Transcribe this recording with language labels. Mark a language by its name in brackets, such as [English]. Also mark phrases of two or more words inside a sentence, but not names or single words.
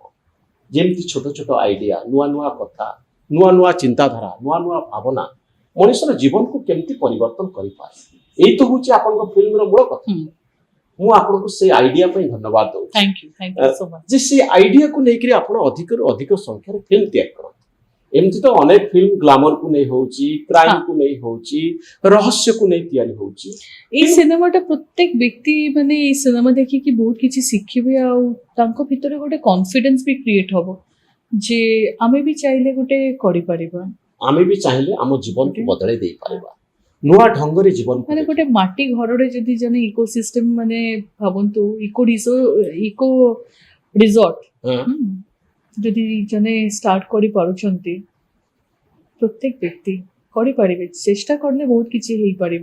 [Odia] ଯେମିତି ଛୋଟ ଛୋଟ ଆଇଡିଆ, ନୂଆ ନୂଆ କଥା, ନୂଆ ନୂଆ ଚିନ୍ତାଧାରା, ନୂଆ ନୂଆ ଭାବନା ମଣିଷର ଜୀବନକୁ କେମିତି ପରିବର୍ତ୍ତନ କରିପାରେ, ଏଇ ତ ହଉଛି ଆପଣଙ୍କ ଫିଲ୍ମର ମୂଳ କଥା। ମୁଁ ଆପଣଙ୍କୁ ସେଇ ଆଇଡିଆ ପାଇଁ ଧନ୍ୟବାଦ ଦଉଛି [English] thank you so much. [Odia] ଯେ ସେ ଆଇଡିଆକୁ ନେଇକରି ଆପଣ ଅଧିକରୁ ଅଧିକ ସଂଖ୍ୟାରେ ଫିଲ୍ମ ତିଆରି କରନ୍ତି। ଏମିତି ତ ଅନେକ ଫିଲ୍ମ ଗ୍ଲାମରକୁ ନେଇ ହଉଛି, କ୍ରାଇମକୁ ନେଇ ହଉଛି, ରହସ୍ୟକୁ ନେଇ ତିଆରି ହଉଛି। [Bangla] এই সিনেমাটা প্রত্যেক ব্যক্তি মানে এই সিনেমা [Odia] ଦେଖିକି ବହୁତ କିଛି ଶିଖିବେ, ଆଉ ତାଙ୍କ ଭିତରେ ଗୋଟେ କନଫିଡେନ୍ସ ବି କ୍ରିଏଟ ହବ ଯେ ଆମେ ବି ଚାହିଁଲେ ଗୋଟେ କରିପାରିବା। ଆମେ ବି ଚାହିଁଲେ ଆମ ଜୀବନକୁ ବଦଳେଇ ଦେଇପାରିବା, ନୂଆ ଢଙ୍ଗରେ ଜୀବନ ମାନେ ଗୋଟେ ମାଟି ଘରରେ ଯଦି ଜଣେ ଇକୋସିଷ୍ଟମ ମାନେ ଭାବନ୍ତୁ [English] eco resort [Odia] ଯଦି ଜଣେ ଷ୍ଟାର୍ଟ କରିପାରୁଛନ୍ତି, ପ୍ରତ୍ୟେକ ବ୍ୟକ୍ତି କରିପାରିବେ, ଚେଷ୍ଟା କଲେ ବହୁତ କିଛି ହେଇପାରିବ।